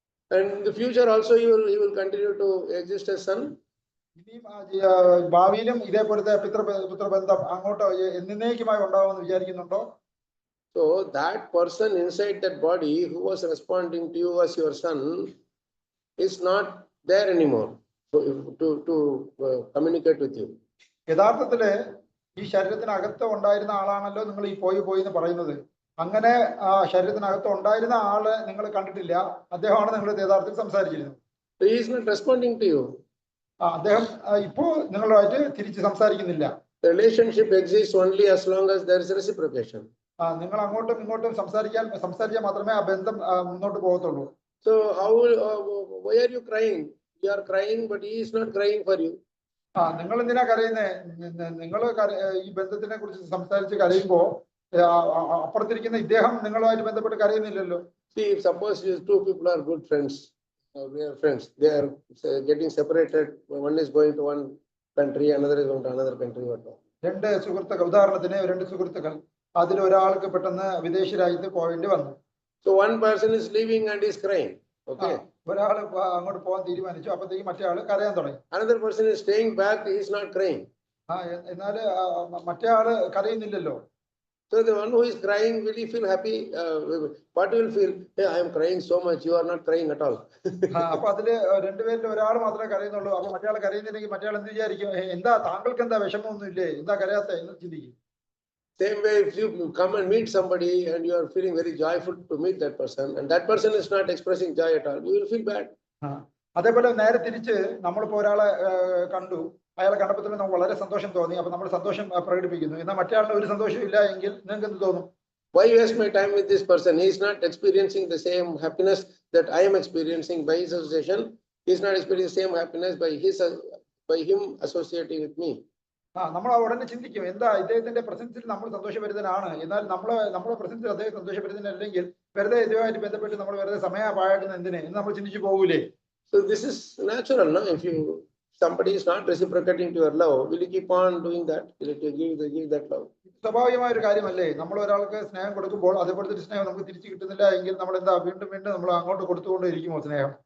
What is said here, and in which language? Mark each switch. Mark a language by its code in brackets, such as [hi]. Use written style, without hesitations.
[en] And in the future also he will continue to exist as son? [ml] ഇനിയും ഭാവിയിലും ഇതേപോലത്തെ പുത്രബന്ധം അങ്ങോട്ട് എന്നേക്കുമായി ഉണ്ടാവുമെന്ന് വിചാരിക്കുന്നുണ്ടോ? [en] So that person inside that body who was responding to you as your son is not there anymore to communicate with you. [ml] യഥാർത്ഥത്തില് ഈ ശരീരത്തിനകത്ത് ഉണ്ടായിരുന്ന ആളാണല്ലോ നിങ്ങൾ ഈ പോയി എന്ന് പറയുന്നത്. അങ്ങനെ ശരീരത്തിനകത്ത് ഉണ്ടായിരുന്ന ആള് നിങ്ങൾ കണ്ടിട്ടില്ല, അദ്ദേഹമാണ് നിങ്ങൾ യഥാർത്ഥത്തിൽ സംസാരിച്ചിരുന്നത്. [en] So he is not responding to you. [ml] അദ്ദേഹം ഇപ്പോ നിങ്ങളുമായിട്ട് തിരിച്ച് സംസാരിക്കുന്നില്ല. [en] The relationship exists only as long as there is reciprocation. [ml] നിങ്ങൾ അങ്ങോട്ടും ഇങ്ങോട്ടും സംസാരിച്ചാൽ മാത്രമേ ആ ബന്ധം മുന്നോട്ട് പോകത്തുള്ളൂ. [en] So how why are you crying? You are crying, but he is not crying for you. [ml] നിങ്ങൾ എന്തിനാ കരയുന്നേ? നിങ്ങൾ ഈ ബന്ധത്തിനെ കുറിച്ച് സംസാരിച്ച് കരയുമ്പോ അപ്പുറത്തിരിക്കുന്ന ഇദ്ദേഹം നിങ്ങളുമായിട്ട് ബന്ധപ്പെട്ട് കരയുന്നില്ലല്ലോ. [en] See, if suppose two people are good friends, we are friends, they are getting separated, one is going to one country, another is going to another country. [ml] രണ്ട് സുഹൃത്തുക്കൾ, ഉദാഹരണത്തിന് രണ്ട് സുഹൃത്തുക്കൾ, അതിൽ ഒരാൾക്ക് പെട്ടെന്ന് വിദേശ രാജ്യത്ത് പോകേണ്ടി വന്നു. [en] So one person is leaving and is crying. Okay. [ml] ഒരാൾ അങ്ങോട്ട് പോകാൻ തീരുമാനിച്ചു, അപ്പത്തേക്ക് മറ്റേ ആള് കരയാൻ തുടങ്ങി. [en] Another person is staying back, he is not crying. [ml] എന്നാല് മറ്റേ ആള് കരയുന്നില്ലല്ലോ. [en] So the one who is crying, will he feel happy? What will feel? Hey, I am crying so much, you are not crying at all. [ml] അപ്പൊ അതില് രണ്ടുപേരിൽ ഒരാൾ മാത്രമേ കരയുന്നുള്ളൂ. അപ്പൊ മറ്റേ ആൾ കരയുന്നില്ലെങ്കിൽ മറ്റേ ആൾ എന്ത് വിചാരിക്കും? എന്താ താങ്കൾക്ക് എന്താ വിഷമമൊന്നും ഇല്ലേ, എന്താ കരയാത്ത എന്ന് ചിന്തിക്കും. [en] Same way, if you come and meet somebody and you are feeling very joyful to meet that person, and that person is not expressing joy at all, you will feel bad. [ml] അതേപോലെ നേരെ തിരിച്ച് നമ്മളിപ്പോ ഒരാളെ കണ്ടു, അയാളെ കണ്ടപ്പോൾ തന്നെ നമുക്ക് വളരെ സന്തോഷം തോന്നി, അപ്പൊ നമ്മൾ സന്തോഷം പ്രകടിപ്പിക്കുന്നു. എന്നാൽ മറ്റേ ആളിന് ഒരു സന്തോഷം ഇല്ല എങ്കിൽ നിങ്ങൾക്ക് എന്ത് തോന്നും? [en] Why waste my time with this person? He is not experiencing the same happiness that I am experiencing by his association. He is not experiencing the same happiness by him associating with me. [ml] നമ്മൾ ഉടനെ ചിന്തിക്കും, എന്താ ഇദ്ദേഹത്തിന്റെ പ്രസൻസിൽ നമ്മൾ സന്തോഷഭരിതനാണ്, എന്നാൽ നമ്മുടെ പ്രസൻസിൽ അദ്ദേഹം സന്തോഷഭരിതനല്ലെങ്കിൽ വെറുതെ ഇതുമായിട്ട് ബന്ധപ്പെട്ട് നമ്മൾ വെറുതെ സമയം പാഴാക്കുന്ന എന്തിന് എന്ന് നമ്മൾ ചിന്തിച്ചു പോകൂലേ? [en] So this is natural, no? If somebody is not reciprocating to your love, will you keep on doing that? Will you give that love? [ml] സ്വാഭാവികമായ ഒരു കാര്യമല്ലേ. നമ്മൾ ഒരാൾക്ക് സ്നേഹം കൊടുക്കുമ്പോൾ അതേപോലത്തെ ഒരു സ്നേഹം നമുക്ക് തിരിച്ചു കിട്ടുന്നില്ല എങ്കിൽ നമ്മൾ എന്താ വീണ്ടും നമ്മൾ അങ്ങോട്ട് കൊടുത്തുകൊണ്ടേയിരിക്കുമോ സ്നേഹം?